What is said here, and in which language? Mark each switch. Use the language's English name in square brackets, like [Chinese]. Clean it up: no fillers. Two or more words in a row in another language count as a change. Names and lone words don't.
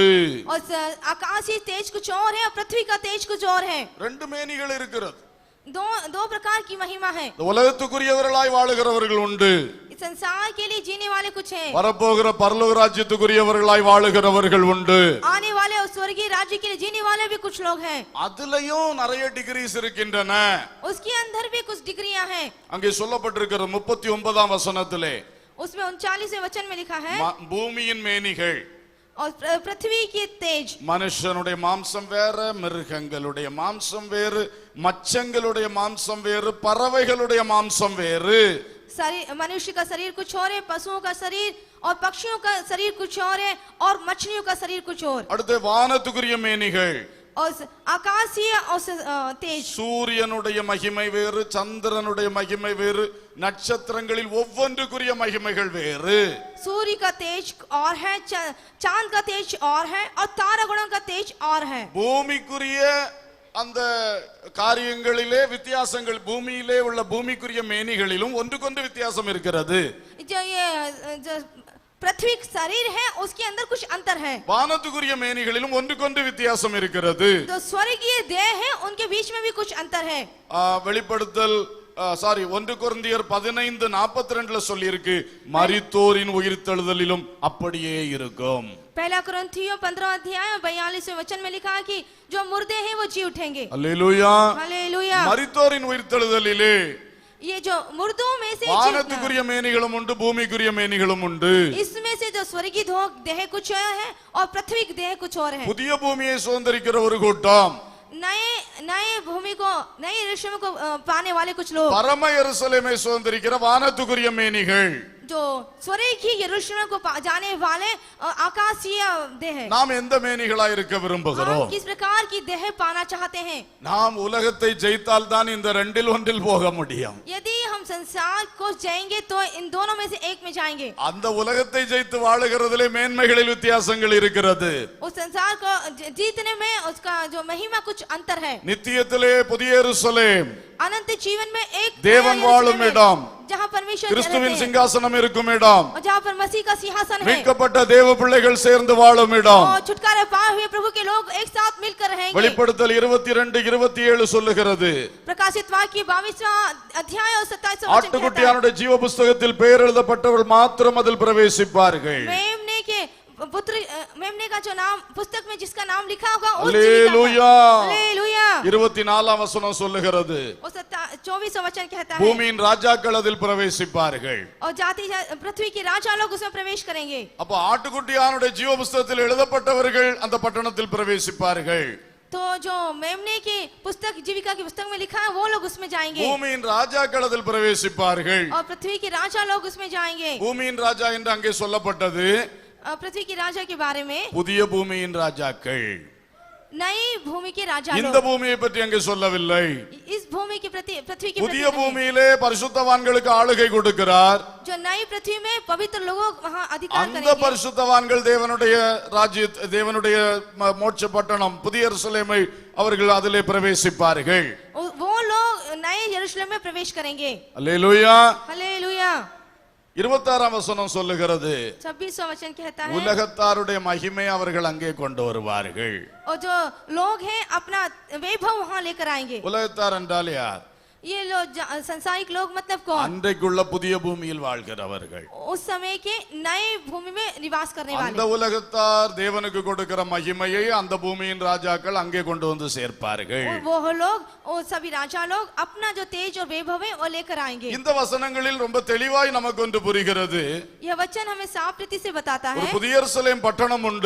[Hindi] और आकाशीय तेज कुछ और है और पृथ्वी का तेज कुछ और है। [Tamil] ரெண்டு மேனிகள் இருக்கிறது. [Hindi] दो प्रकार की महिमा है। [Tamil] இந்த உலகத்துக்குரியவர்களாய் வாழுகிறவர்கள் உண்டு, [Hindi] इस संसार के लिए जीने वाले कुछ हैं, [Tamil] வரப்போகிற பரலோக ராஜ்யத்துக்குரியவர்களாய் வாழுகிறவர்கள் உண்டு. [Hindi] आने वाले और स्वर्गीय राज्य के लिए जीने वाले भी कुछ लोग हैं। [Tamil] அதுலயும் நிறைய டிகிரிஸ் இருக்கின்றன. [Hindi] उसके अंदर भी कुछ डिग्रियां हैं। [Tamil] அங்கே சொல்லப்பட்டிருக்கிற 39ஆம் வசனத்திலே [Hindi] उसमें 39वें वचन में लिखा है, [Tamil] பூமியின் மேனிகள், [Hindi] और पृथ्वी की तेज। [Tamil] மனுஷனுடைய மாம்சம் வேற, மிருகங்களுடைய மாம்சம் வேறு, மச்சங்களுடைய மாம்சம் வேறு, பறவைகளுடைய மாம்சம் வேறு. [Hindi] मनुष्य का शरीर कुछ और है, पशुओं का शरीर और पक्षियों का शरीर कुछ और है, और मछलियों का शरीर कुछ और। [Tamil] அடுத்து வானத்துக்குரிய மேனிகள், [Hindi] और आकाशीय और तेज। [Tamil] சூரியனுடைய மகிமை வேறு, சந்திரனுடைய மகிமை வேறு, நட்சத்திரங்களில் ஒவ்வொன்றுக்குரிய மகிமைகள் வேறு. [Hindi] सूर्य का तेज और है, चांद का तेज और है, और तारागणों का तेज और है। [Tamil] பூமிக்குரிய அந்த காரியங்களிலே வித்தியாசங்கள், பூமியிலே உள்ள பூமிக்குரிய மேனிகளிலும் ஒன்றுக்கொன்று வித்தியாசம் இருக்கிறது. [Hindi] जो ये पृथ्वी शरीर है उसके अंदर कुछ अंतर है। [Tamil] வானத்துக்குரிய மேனிகளிலும் ஒன்றுக்கொன்று வித்தியாசம் இருக்கிறது. [Hindi] जो स्वर्गीय देह है उनके बीच में भी कुछ अंतर है। [Tamil] வெளிப்படுத்தல் 1 கொரிந்தியர் 15:42 சொல்லி இருக்கு, மரித்தோரின் உயிர்த்தெழுதலிலும் அப்படியே இருக்கும். [Hindi] पहला कुरिन्थियों 15 अध्याय 42वें वचन में लिखा है कि जो मुर्दे हैं वो जी उठेंगे। [Tamil] அல்லேலூயா. [Hindi] हालेलुया। [Tamil] மரித்தோரின் உயிர்த்தெழுதலிலே [Hindi] ये जो मुर्दों में से [Tamil] வானத்துக்குரிய மேனிகளும் உண்டு, பூமிக்குரிய மேனிகளும் உண்டு. [Hindi] इसमें से जो स्वर्गीय देह कुछ है और पृथ्वी देह कुछ और है। [Tamil] புதிய பூமியை சுதந்தரிக்கிற ஒரு கூட்டம், [Hindi] नए भूमि को, नए यरूशलेम को पाने वाले कुछ लोग, [Tamil] பரம எருசலேமை சுதந்தரிக்கிற வானத்துக்குரிய மேனிகள். [Hindi] जो स्वर्ग की यरूशलेम को जाने वाले आकाशीय देह। [Tamil] நாம் எந்த மேனிகளாய் இருக்க விரும்புகிறோம்? [Hindi] हम किस प्रकार की देह पाना चाहते हैं? [Tamil] நாம் உலகத்தை ஜெயித்தால் தான் இந்த ரெண்டில் ஒன்றில் போக முடியும். [Hindi] यदि हम संसार को जाएंगे तो इन दोनों में से एक में जाएंगे। [Tamil] அந்த உலகத்தை ஜெயித்து வாழுகிறதிலே மேன்மைகளில் வித்தியாசங்கள் இருக்கிறது. [Hindi] उस संसार को जीतने में उसका जो महिमा कुछ अंतर है। [Tamil] நித்தியத்திலே புதிய எருசலேம், [Hindi] अनंत जीवन में एक [Tamil] தேவன் வாழும் இடம், [Hindi] जहाँ परमेश्वर [Tamil] கிறிஸ்துவின் [Hindi] रहते हैं, [Tamil] சிங்காசனம் இருக்கும் இடம், [Hindi] और जहाँ पर मसीह का सिंहासन है, [Tamil] மீட்கப்பட்ட தேவ பிள்ளைகள் சேர்ந்து வாழும் இடம். [Hindi] और छुटकारा पाए हुए प्रभु के लोग एक साथ मिलकर रहेंगे। [Tamil] வெளிப்படுத்தல் 22:27 சொல்லுகிறது, [Hindi] प्रकाशित वाक्य 22वां अध्याय और 27वां वचन कहता है, [Tamil] ஆட்டுக்குட்டியானுடைய ஜீவ புஸ்தகத்தில் பெயர் எழுதப்பட்டவர்கள் மாத்திரம் அதில் பிரவேசிப்பார்கள். [Hindi] मेमने का का जो नाम पुस्तक में जिसका नाम लिखा होगा उस जीविका [Tamil] அல்லேலூயா. [Hindi] का। हालेलुया। [Tamil] 24ஆம் வசனம் சொல்லுகிறது, [Hindi] और 24वां वचन कहता है [Tamil] பூமியின் ராஜாக்கள் அதில் பிரவேசிப்பார்கள். [Hindi] और पृथ्वी के राजा लोग उसमें प्रवेश करेंगे। [Tamil] அப்ப ஆட்டுக்குட்டியானுடைய ஜீவ புஸ்தகத்தில் எழுதப்பட்டவர்கள் அந்த பட்டணத்தில் பிரவேசிப்பார்கள். [Hindi] तो जो मेमने की पुस्तक जीविका की पुस्तक में लिखा है वो लोग उसमें जाएंगे [Tamil] பூமியின் ராஜாக்கள் அதில் பிரவேசிப்பார்கள். [Hindi] और पृथ्वी के राजा लोग उसमें जाएंगे। [Tamil] பூமியின் ராஜா என்று அங்கே சொல்லப்பட்டது [Hindi] पृथ्वी के राजा के बारे में [Tamil] புதிய பூமியின் ராஜாக்கள். [Hindi] नई भूमि के राजा [Tamil] இந்த [Hindi] लोग। [Tamil] பூமியை பற்றி அங்கே சொல்லவில்லை. [Hindi] इस भूमि के प्रति पृथ्वी के [Tamil] புதிய [Hindi] प्रति नहीं। [Tamil] பூமியிலே பரிசுத்தவான்களுக்கு ஆளுகை கொடுக்கிறார். [Hindi] जो नई पृथ्वी में पवित्र लोगों वहां अधिकार [Tamil] அந்த [Hindi] करेंगे। [Tamil] பரிசுத்தவான்கள் தேவனுடைய தேவனுடைய மோட்ச பட்டணம் புதிய எருசலேமை அவர்கள் அதிலே பிரவேசிப்பார்கள். [Hindi] वो लोग नए यरूशलेम में प्रवेश करेंगे। [Tamil] அல்லேலூயா. [Hindi] हालेलुया। [Tamil] 26ஆம் வசனம் சொல்லுகிறது, [Hindi] 26वां वचन कहता है [Tamil] உலகத்தாருடைய மகிமை அவர்கள் அங்கே கொண்டு வருவார்கள். [Hindi] और जो लोग हैं अपना वैभव वहां लेकर आएंगे। [Tamil] உலகத்தார் என்றால் யார்? [Hindi] ये लोग संसारिक लोग मतलब कौन? [Tamil] அன்றைக்குள்ள புதிய பூமியில் வாழ்கிறவர்கள். [Hindi] उस समय के नए भूमि में निवास करने [Tamil] அந்த [Hindi] वाले। [Tamil] உலகத்தார் தேவனுக்கு கொடுக்கிற மகிமையை அந்த பூமியின் ராஜாக்கள் அங்கே கொண்டு வந்து சேர்ப்பார்கள். [Hindi] और वो लोग और सभी राजा लोग अपना जो तेज और वैभव है वो लेकर आएंगे। [Tamil] இந்த வசனங்களில் ரொம்ப தெளிவாய் நமக்கு ஒன்று புரிகிறது. [Hindi] यह वचन हमें साफ रीति से बताता [Tamil] ஒரு [Hindi] है [Tamil] புதிய எருசலேம் பட்டணம் உண்டு,